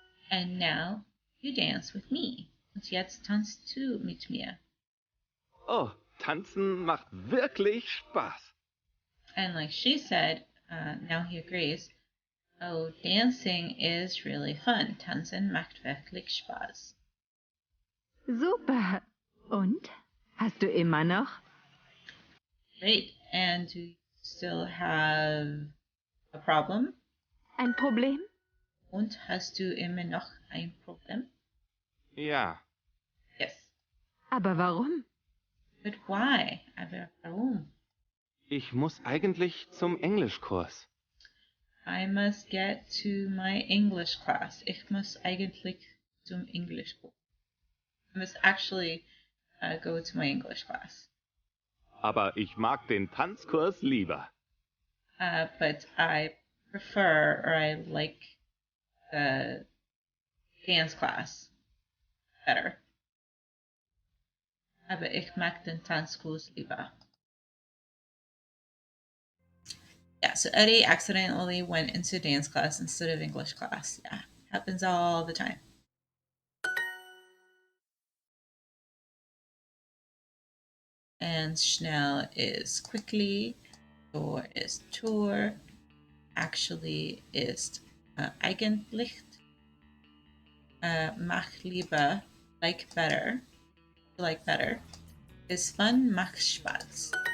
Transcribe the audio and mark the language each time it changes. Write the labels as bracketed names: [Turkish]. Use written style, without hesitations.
[English] And now you dance with me. [German] Und jetzt tanzt du mit mir. Oh, tanzen macht wirklich Spaß. [English] And like she said, now he agrees, oh, dancing is really fun. [German] Tanzen macht wirklich Spaß. Super. Und? Hast du immer noch? [English] Great. And do you still have a problem? [German] Ein Problem? Und hast du immer noch ein Problem? Ja, [English] Yes. [German] Aber warum? [English] But why? [German] Aber warum? ich muss eigentlich zum Englischkurs. [English] I must get to my English class. [German] Ich muss eigentlich zum Englischkurs. [English] I must actually go to my English class. [German] Aber ich mag den Tanzkurs lieber. [English] But I prefer or I like the dance class better. [German] Aber ich mag den Tanzkurs lieber. [English] Yeah, so Eddie accidentally went into dance class instead of English class. Yeah, happens all the time. And schnell is quickly, Tor is Tour, actually ist eigentlich, mach lieber, like better, is fun, macht Spaß.